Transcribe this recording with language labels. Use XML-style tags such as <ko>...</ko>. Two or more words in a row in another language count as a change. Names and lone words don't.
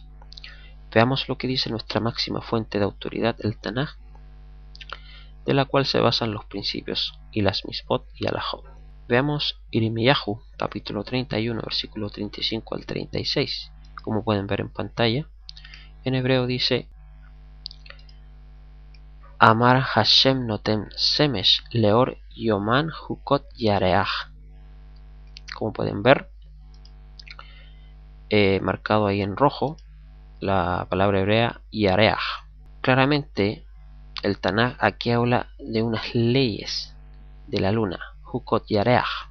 <es>Veamos lo que dice nuestra máxima fuente de autoridad, el Tanaj, de la cual se basan los principios y las misbot y alajot. Veamos Irmiyahu, capítulo 31, versículo 35 al 36. Como pueden ver en pantalla, en hebreo dice:</es> <he>אמר השם נתן שמש לאור יומם חקות ירח.</he> <es>Como pueden ver, marcado ahí en rojo la palabra hebrea yareach. Claramente el Tanaj aquí habla de unas leyes de la luna,</es> <he>חקות ירח.</he>